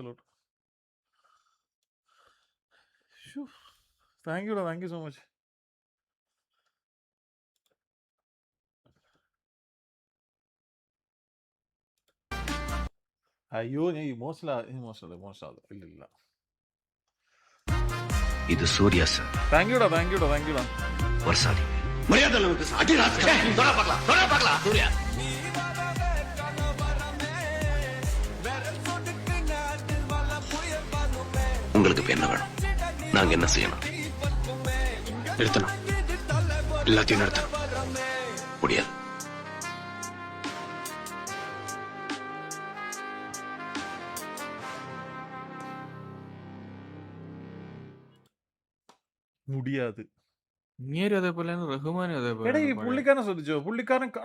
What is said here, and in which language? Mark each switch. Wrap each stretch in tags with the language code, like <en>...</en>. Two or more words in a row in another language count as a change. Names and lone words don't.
<en>Shoo. Thank you, Ra. Thank you so much.</en> <ml>അയ്യോ ഞാൻ ഇമോഷണൽ ഇല്ല.</ml> <ta>இது சூர்யா சார்.</ta> <ml>താങ്ക്യൂടാ. വർഷാദി മര്യാദ നമുക്ക് സൂര്യ.</ml> <ta>உங்களுக்கு இப்ப என்ன வேணும்? நாங்க என்ன செய்யணும்? நிறுத்தணும். எல்லாத்தையும் நிறுத்தணும். முடியாது. മുടിയാത്.</ta> <ml>ഇങ്ങേരും അതേപോലെ റഹ്മാനും അതേപോലെ. എടാ ഈ പുള്ളിക്കാരനെ ശ്രദ്ധിച്ചോ?</ml>